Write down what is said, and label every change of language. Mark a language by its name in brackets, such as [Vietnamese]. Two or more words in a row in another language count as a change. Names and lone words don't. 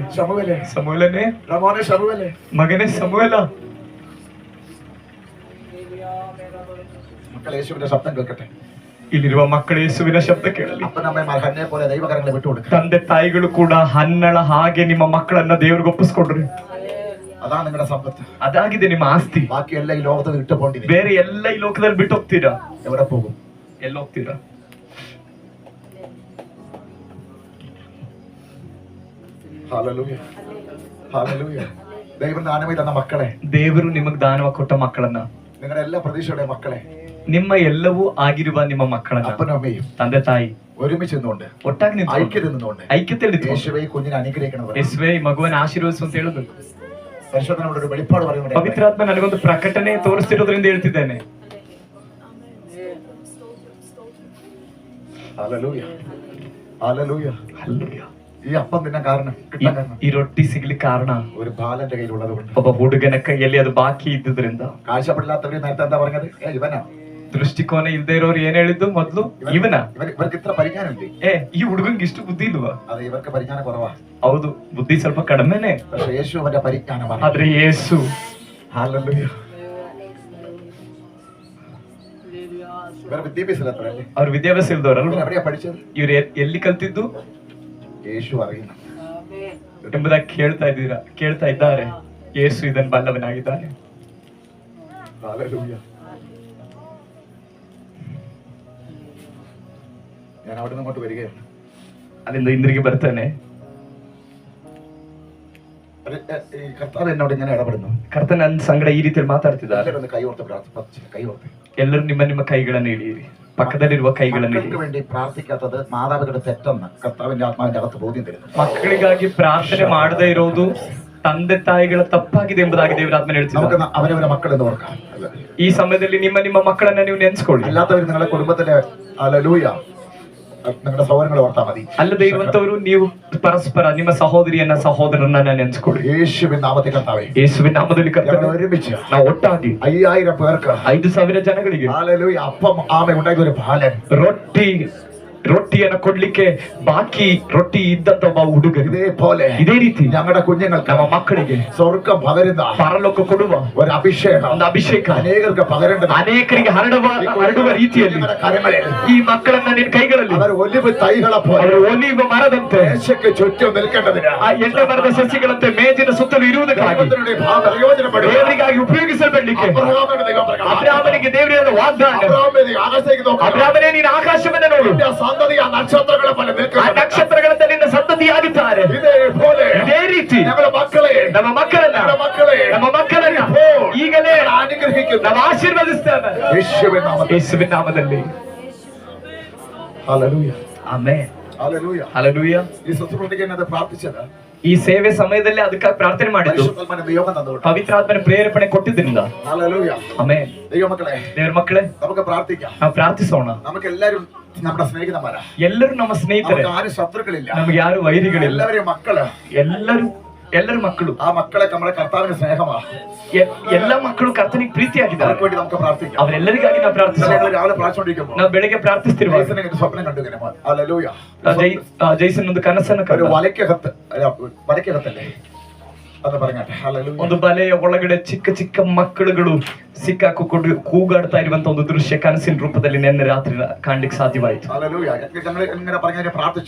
[Malayalam] ശമൂവേലേ, [Kannada] ಸಮೂಹನೇ, [Malayalam] റമോനെ ശമൂവേലേ, [Kannada] ಮಗನೇ ಸಮೂಹಲ. [Malayalam] മക്കൾ യേശുവിന്റെ ശബ്ദം കേൾക്കട്ടെ. [Kannada] ಇಲ್ಲಿರುವ ಮಕ್ಕಳು ಯೇಸುವಿನ ಶಬ್ದ ಕೇಳಲಿ. [Malayalam] അപ്പനമ്മമാർ ഹന്നെ പോലെ ദൈവകരങ്ങളെ വിട്ടുകൊടുക്കുക. [Kannada] ತಂದೆ ತಾಯಿಗಳು ಕೂಡ ಹನ್ನಳ ಹಾಗೆ ನಿಮ್ಮ ಮಕ್ಕಳನ್ನ ದೇವ್ರಿಗೆ ಒಪ್ಪಿಸ್ಕೊಡ್ರಿ. [Malayalam] അതാണ് നിങ്ങളുടെ സമ്പത്ത്. [Kannada] ಅದಾಗಿದೆ ನಿಮ್ಮ ಆಸ್ತಿ. [Malayalam] ബാക്കിയെല്ലാം ഈ ലോകത്ത് വിട്ടു പോണ്ടി. [Kannada] ಬೇರೆ ಎಲ್ಲ ಈ ಲೋಕದಲ್ಲಿ ಬಿಟ್ಟು ಹೋಗ್ತೀರಾ? [Malayalam] എവിടെ പോകും? [Kannada] ಎಲ್ಲ ಹೋಗ್ತೀರಾ? [Malayalam] ഹല്ലേലൂയ, ഹല്ലേലൂയ. ദൈവം ദാനമായി തന്ന മക്കളെ, [Kannada] ದೇವರು ನಿಮಗೆ ದಾನವ ಕೊಟ್ಟ ಮಕ್ಕಳನ್ನ, [Malayalam] നിങ്ങളുടെ എല്ലാ പ്രതീക്ഷയുടെ മക്കളെ, [Kannada] ನಿಮ್ಮ ಎಲ್ಲವೂ ಆಗಿರುವ ನಿಮ್ಮ ಮಕ್ಕಳನ್ನ [Malayalam] അപ്പനും അമ്മയും [Kannada] ತಂದೆ ತಾಯಿ [Malayalam] ഒരുമിച്ച് നിന്നുകൊണ്ട്, [Kannada] ಒಟ್ಟಾಗಿ ನಿಂತು [Malayalam] ഐക്യത്തിൽ നിന്നുകൊണ്ട് [Kannada] ಐಕ್ಯತೆಯಲ್ಲಿ ನಿಂತು [Malayalam] യേശുവേ ഈ കുഞ്ഞിനെ അനുഗ്രഹിക്കണം. [Kannada] ಯೇಸುವೇ ಈ ಮಗುವನ್ನ ಆಶೀರ್ವದಿಸು ಅಂತ ಹೇಳುದು. [Malayalam] പരിശുദ്ധനോട് ഒരു വെളിപ്പാട് പറയുന്നത്, [Kannada] ಪವಿತ್ರಾತ್ಮ ನನಗೊಂದು ಪ್ರಕಟಣೆ ತೋರಿಸ್ತಿರೋದ್ರಿಂದ ಹೇಳ್ತಿದ್ದೇನೆ. [Malayalam] ഹല്ലേലൂയ, ഹല്ലേലൂയ. [Kannada] ಹಲ್ಲೆಲೂಯಾ. [Malayalam] ഈ അപ്പം തിന്നാൻ കാരണം, കിട്ടാൻ കാരണം [Kannada] ಈ ರೊಟ್ಟಿ ಸಿಗ್ಲಿಕ್ಕೆ ಕಾರಣ [Malayalam] ഒരു ബാലന്റെ കയ്യിലുള്ളത് കൊണ്ട്. [Kannada] ಒಬ್ಬ ಹುಡುಗನ ಕೈಯಲ್ಲಿ ಅದು ಬಾಕಿ ಇದ್ದುದ್ರಿಂದ. [Malayalam] കാഴ്ചപ്പെടില്ലാത്തവര് നേരത്തെ എന്താ പറഞ്ഞത്? ഇവനാ. [Kannada] ದೃಷ್ಟಿಕೋನ ಇಲ್ದೇ ಇರೋರು ಏನ್ ಹೇಳಿದ್ದು ಮೊದ್ಲು? ಇವನ. [Malayalam] ഇവർക്ക് ഇത്ര പരിജ്ഞാനമില്ലേ? [Kannada] ಈ ಹುಡುಗಂಗೆ ಇಷ್ಟು ಬುದ್ಧಿ ಇಲ್ವಾ? [Malayalam] അത് ഇവർക്ക് പരിജ്ഞാനം കുറവാ. [Kannada] ಹೌದು, ಬುದ್ಧಿ ಸ್ವಲ್ಪ ಕಡಿಮೆನೆ. [Malayalam] പക്ഷെ യേശു അവന്റെ പരിജ്ഞാനമാണ്. [Kannada] ಆದ್ರೆ ಯೇಸು, [Malayalam] ഹല്ലേലൂയ. ഇവർ വിദ്യാഭ്യാസത്തിലല്ലേ? [Kannada] ಅವ್ರ ವಿದ್ಯಾಭ್ಯಾಸ ಇಲ್ದವ್ರಲ್ವ? [Malayalam] എവിടെയാ പഠിച്ചത്? [Kannada] ಇವ್ರು ಎಲ್ಲಿ ಕಲ್ತಿದ್ದು [Malayalam] യേശു അറിയുന്നു [Kannada] ಎಂಬುದಾಗಿ ಕೇಳ್ತಾ ಇದ್ದಾರೆ. ಯೇಸು ಇದನ್ನು ಬಲ್ಲವನಾಗಿದ್ದಾನೆ. [Malayalam] ഹല്ലേലൂയ. ഞാൻ അവിടെ നിന്ന് അങ്ങോട്ട് വരികയാണ്. [Kannada] ಅಲ್ಲಿಂದ ಹಿಂದಿರುಗಿ ಬರ್ತಾನೆ. [Malayalam] ഈ കർത്താവ് എന്നോട് ഇങ്ങനെ ഇടപെടുന്നു. [Kannada] ಕರ್ತ ನನ್ನ ಸಂಗಡ ಈ ರೀತಿಯಲ್ಲಿ ಮಾತಾಡ್ತಿದ್ದಾರೆ. [Malayalam] എല്ലാവരും ഒന്ന് കൈ ഓർത്ത് പ്രാർത്ഥിച്ച്, കൈ ഓർത്ത്. [Kannada] ಎಲ್ಲರೂ ನಿಮ್ಮ ಕೈಗಳನ್ನು ಇಳಿಯಿರಿ. ಪಕ್ಕದಲ್ಲಿರುವ ಕೈಗಳನ್ನು ಇಳಿಯಿರಿ. [Malayalam] മക്കൾക്ക് വേണ്ടി പ്രാർത്ഥിക്കാത്തത് മാതാപിതാക്കളുടെ തെറ്റെന്ന് കർത്താവിന്റെ ആത്മാവിന്റെ അകത്ത് ബോധ്യം തരുന്നു. [Kannada] ಮಕ್ಕಳಿಗಾಗಿ ಪ್ರಾರ್ಥನೆ ಮಾಡದೇ ಇರೋದು ತಂದೆ ತಾಯಿಗಳ ತಪ್ಪಾಗಿದೆ ಎಂಬುದಾಗಿ ದೇವರಾತ್ಮ [Malayalam] നമുക്ക് [Kannada] ಹೇಳ್ತಿದ್ದಾರೆ. [Malayalam] അവരവരെ മക്കൾ എന്ന് ഓർക്കാം. [Kannada] ಈ ಸಮಯದಲ್ಲಿ ನಿಮ್ಮ ಮಕ್ಕಳನ್ನ ನೀವು ನೆನ್ಸ್ಕೊಳ್ಳಿ. [Malayalam] അല്ലാത്തവർ നിങ്ങളുടെ കുടുംബത്തിലെ ഹല്ലേലൂയ നിങ്ങളുടെ സഹോദരങ്ങളെ ഓർത്താൽ മതി. [Kannada] ಅಲ್ಲದೆ ಇರುವಂತವರು ನೀವು ಪರಸ್ಪರ ನಿಮ್ಮ ಸಹೋದರನ್ನ ನೆನ್ಸ್ಕೊಳ್ಳಿ. [Malayalam] യേശുവിൻ നാമത്തിൽ കർത്താവേ, [Kannada] ಯೇಸುವಿನ ನಾಮದಲ್ಲಿ [Malayalam] ഞങ്ങൾ [Kannada] ಕರ್ತನೆ, [Malayalam] ഒരുമിച്ച് [Kannada] ನಾವು ಒಟ್ಟಾಗಿ [Malayalam] 5000 പേർക്ക് [Kannada] 5,000 ಜನಗಳಿಗೆ [Malayalam] ഹല്ലേലൂയ അപ്പം ആമ ഉണ്ടാക്കിയ ഒരു ബാലൻ [Kannada] ರೊಟ್ಟಿಯನ್ನು ಕೊಡ್ಲಿಕ್ಕೆ ಬಾಕಿ ರೊಟ್ಟಿ ಇದ್ದಂತ ಒಬ್ಬ ಹುಡುಗ ಇದೇ ರೀತಿ [Malayalam] ഞങ്ങളുടെ കുഞ്ഞുങ്ങൾക്ക് [Kannada] ನಮ್ಮ ಮಕ್ಕಳಿಗೆ [Malayalam] സ്വർഗം പകരുന്ന [Kannada] ಪರಲೋಕ ಕೊಡುವ [Malayalam] ഒരു അഭിഷേകം, [Kannada] ಒಂದು ಅಭಿಷೇಕ [Malayalam] അനേകർക്ക് പകരേണ്ടത് [Kannada] ಅನೇಕರಿಗೆ ಹರಡುವ ರೀತಿಯಲ್ಲಿ [Malayalam] കരങ്ങളിൽ [Kannada] ಈ ಮಕ್ಕಳನ್ನ ನಿನ್ನ ಕೈಗಳಲ್ಲಿ [Malayalam] അവർ ഒലിവ് തൈകളെ പോലെ [Kannada] ಅವರು ಒಲಿವ ಮರದಂತೆ [Malayalam] ദേശಕ್ಕೆ ചുറ്റും നിൽക്കേണ്ടതിന് [Kannada] ಆ ಎಣ್ಣೆ ಮರದ ಸಸಿಗಳಂತೆ ಮೇಜಿನ ಸುತ್ತಲೂ ಇರುವುದಕ್ಕಾಗಿ [Malayalam] പ്രയോജനപ്പെടും. [Kannada] ದೇವರಿಗಾಗಿ ಉಪಯೋಗಿಸಬೇಡಲಿಕ್ಕೆ ಅಬ್ರಾಮನಿಗೆ ದೇವರ ವಾಗ್ದಾನ. [Malayalam] ആകാശത്തേക്ക് നോക്കാം. [Kannada] ಅಬ್ರಾಮನೇ ನೀನು ಆಕಾಶವನ್ನ ನೋಡು, [Malayalam] സന്തതി ആ നക്ഷത്രങ്ങളെ പോലെ [Kannada] ಆ [Malayalam] നിൽക്കുന്നത്. [Kannada] ನಕ್ಷತ್ರಗಳಂತೆ ನಿನ್ನ ಸಂತತಿಯಾಗಿದ್ದಾರೆ. [Malayalam] ഇതേപോലെ [Kannada] ಇದೇ ರೀತಿ [Malayalam] ഞങ്ങളുടെ മക്കളെ [Kannada] ನಮ್ಮ ಮಕ್ಕಳನ್ನ ಈಗಲೇ [Malayalam] അനുഗ്രഹിക്കുന്നു. [Kannada] ನಾವು ಆಶೀರ್ವದಿಸ್ತೇವೆ [Malayalam] യേശുവിൻ നാമത്തിൽ. [Kannada] ಯೇಸುವಿನ ನಾಮದಲ್ಲಿ. [Malayalam] ഹല്ലേലൂയ, [Kannada] ಆಮೆನ್, [Malayalam] ഹല്ലേലൂയ. [Kannada] ಹಲ್ಲೆಲೂಯಾ. [Malayalam] ഈ ശുശ്രൂഷയ്ക്ക് എന്നത് പ്രാർത്ഥിച്ചത് [Kannada] ಈ ಸೇವೆ ಸಮಯದಲ್ಲಿ ಅದಕ್ಕಾಗಿ ಪ್ರಾರ್ಥನೆ ಮಾಡಿದ್ದು [Malayalam] പരിശുദ്ധാത്മാവിന്റെ നിയോഗം തന്നുകൊണ്ട്. [Kannada] ಪವಿತ್ರಾತ್ಮನ ಪ್ರೇರೇಪಣೆ ಕೊಟ್ಟಿದ್ದರಿಂದ. [Malayalam] ഹല്ലേലൂയ. [Kannada] ಆಮೆನ್. [Malayalam] ദൈവമക്കളെ, [Kannada] ದೇವರ ಮಕ್ಕಳೇ, [Malayalam] നമുക്ക് പ്രാർത്ഥിക്കാം. [Kannada] ನಾವು ಪ್ರಾರ್ಥಿಸೋಣ. [Malayalam] നമുക്ക് എല്ലാവരും നമ്മുടെ സ്നേഹിതന്മാരാ. [Kannada] ಎಲ್ಲರೂ ನಮ್ಮ ಸ್ನೇಹಿತರೆ, [Malayalam] നമുക്ക് ആരും ശത്രുക്കളില്ല. [Kannada] ನಮ್ಗೆ ಯಾರು ವೈರಿಗಳಿಲ್ಲ. [Malayalam] എല്ലാവരും മക്കള്. [Kannada] ಎಲ್ಲರೂ ಮಕ್ಕಳು. [Malayalam] ആ മക്കളെ നമ്മുടെ കർത്താവിന്റെ സ്നേഹമാ. [Kannada] ಎಲ್ಲ ಮಕ್ಕಳು ಕರ್ತನಿಗೆ ಪ್ರೀತಿಯಾಗಿದ್ದಾರೆ. [Malayalam] അവർക്ക് വേണ്ടി നമുക്ക് പ്രാർത്ഥിക്കാം. [Kannada] ಅವರೆಲ್ಲರಿಗಾಗಿ ನಾವು ಪ್ರಾರ್ಥಿಸೋಣ. [Malayalam] ഞങ്ങൾ രാവിലെ പ്രാർത്ഥിച്ചുകൊണ്ടിരിക്കുമ്പോൾ [Kannada] ನಾವು ಬೆಳಿಗ್ಗೆ ಪ್ರಾರ್ಥಿಸ್ತಿರುವಾಗ [Malayalam] ജയ്സൺ ഒരു സ്വപ്നം കണ്ടു. ഇങ്ങനെ ഹല്ലേലൂയ. [Kannada] ಜೈಸನ್ ಒಂದು ಕನಸನ್ನು [Malayalam] ഒരു [Kannada] ಕಂಡ. വലയ്ക്കകത്തല്ലേ ಅದು ಬರಂಗಟ್ಟೆ. ಹಲ್ಲೆಲೂಯಾ. ಒಂದು ಬಲೆಯ ಒಳಗಡೆ ಚಿಕ್ಕ ಚಿಕ್ಕ ಮಕ್ಕಳುಗಳು ಸಿಕ್ಕಾಕೊಂಡು ಕೂಗಾಡ್ತಾ ಇರುವಂತ ಒಂದು ದೃಶ್ಯ ಕನಸಿನ ರೂಪದಲ್ಲಿ ನಿನ್ನೆ ರಾತ್ರಿ ಕಾಣ್ಲಿಕ್ಕೆ ಸಾಧ್ಯವಾಯಿತು. [Malayalam] ഹല്ലേലൂയ. ഞങ്ങൾ പറഞ്ഞതിനെ പ്രാർത്ഥിച്ചു.